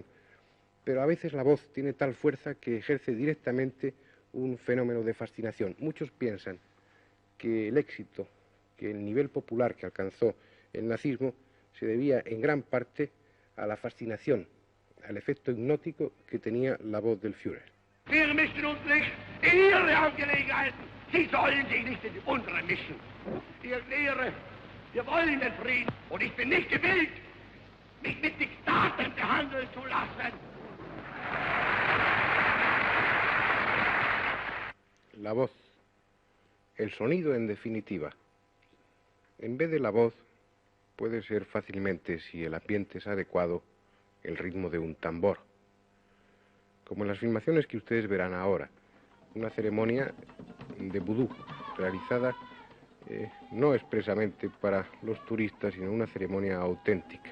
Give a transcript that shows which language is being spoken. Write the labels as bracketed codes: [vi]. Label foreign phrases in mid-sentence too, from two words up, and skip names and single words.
[es] Pero a veces la voz tiene tal fuerza que ejerce directamente un fenómeno de fascinación. Muchos piensan que el éxito, que el nivel popular que alcanzó el nazismo se debía en gran parte a la fascinación, al efecto hipnótico que tenía la voz del Führer. [de] Wir mischen uns nicht in Ihre Angelegenheiten. Sie sollen sich nicht in die unsere mischen. Ich erkläre, wir wollen den Frieden. Und ich bin nicht gewillt, mich mit Diktaten behandeln zu lassen. [es] La voz, el sonido en definitiva. En vez de la voz, puede ser fácilmente, si el ambiente es adecuado, el ritmo de un tambor. Como en las filmaciones que ustedes verán ahora, una ceremonia de vudú, realizada no expresamente para los turistas, sino una ceremonia auténtica.